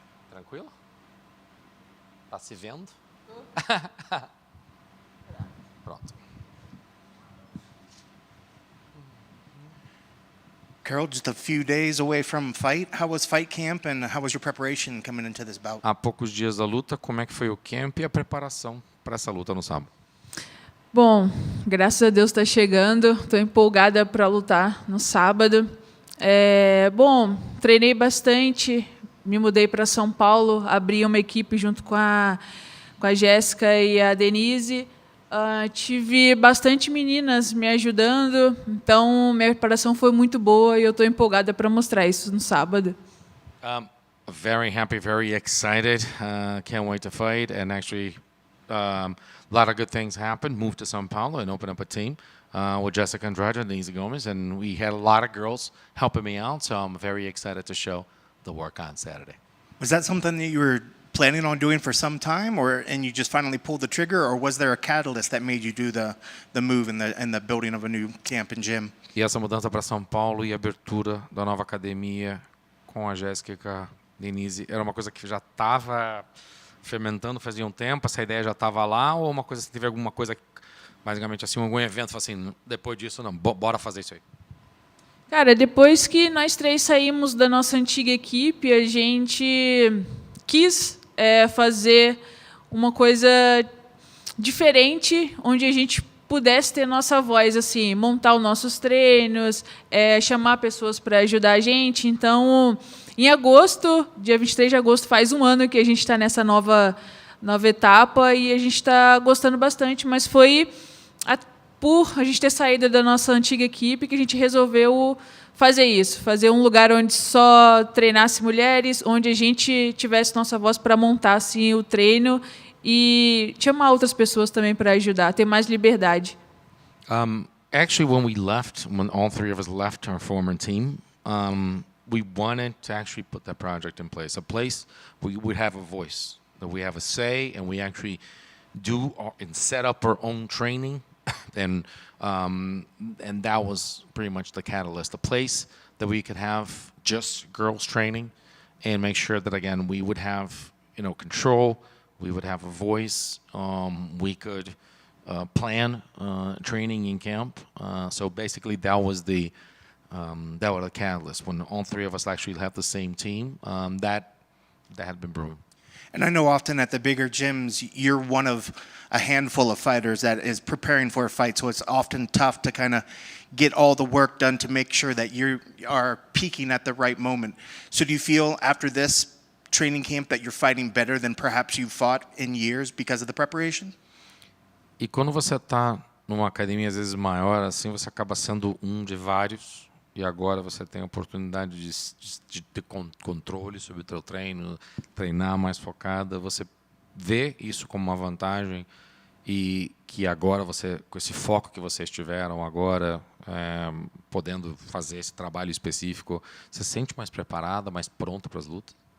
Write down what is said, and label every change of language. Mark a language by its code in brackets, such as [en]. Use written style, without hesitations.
[pt] Tranquilo? Tá se vendo? Pronto. [en] Karol, just a few days away from fight. How was fight camp and how was your preparation coming into this bout? [pt] Há poucos dias da luta, como é que foi o camp e a preparação para essa luta no sábado? Bom, graças a Deus está chegando. Estou empolgada para lutar no sábado. Bom, treinei bastante. Me mudei para São Paulo, abri uma equipe junto com a Jéssica e a Denise. Tive bastante meninas me ajudando, então minha preparação foi muito boa e eu estou empolgada para mostrar isso no sábado. [en] Very happy, very excited. Can't wait to fight. And actually, a lot of good things happened. Moved to São Paulo and opened up a team with Jessica Andrade and Denise Gomes. And we had a lot of girls helping me out, so I'm very excited to show the work on Saturday. Was that something that you were planning on doing for some time, and you just finally pulled the trigger, or was there a catalyst that made you do the move and the building of a new camp and gym? [pt] E essa mudança para São Paulo e a abertura da nova academia com a Jéssica e com a Denise era uma coisa que já estava fermentando fazia um tempo, essa ideia já estava lá, ou uma coisa, teve alguma coisa, basicamente assim, algum evento, assim, depois disso, não, bora fazer isso aí? Cara, depois que nós três saímos da nossa antiga equipe, a gente quis fazer uma coisa diferente, onde a gente pudesse ter nossa voz, assim, montar os nossos treinos, chamar pessoas para ajudar a gente. Então, em agosto, dia 23 de agosto, faz um ano que a gente está nessa nova etapa e a gente está gostando bastante, mas foi por a gente ter saído da nossa antiga equipe que a gente resolveu fazer isso, fazer um lugar onde só treinasse mulheres, onde a gente tivesse nossa voz para montar assim, o treino e chamar outras pessoas também para ajudar, ter mais liberdade. [en] Actually, when all three of us left our former team, we wanted to actually put that project in place, a place where we would have a voice, that we have a say, and we actually do and set up our own training. And that was pretty much the catalyst, a place that we could have just girls training and make sure that, again, we would have, control, we would have a voice, we could plan training in camp. So basically that was the catalyst. When all three of us actually have the same team, that had been brewing. And I know often at the bigger gyms, you're one of a handful of fighters that is preparing for a fight, so it's often tough to kind of get all the work done to make sure that you are peaking at the right moment. So do you feel after this training camp that you're fighting better than perhaps you've fought in years because of the preparation? [pt] E quando você está numa academia às vezes maior, assim, você acaba sendo um de vários. E agora você tem a oportunidade de ter controle sobre o teu treino, treinar mais focada. Você vê isso como uma vantagem e que agora você, com esse foco que vocês tiveram agora, podendo fazer esse trabalho específico, você se sente mais preparada, mais pronta para as lutas?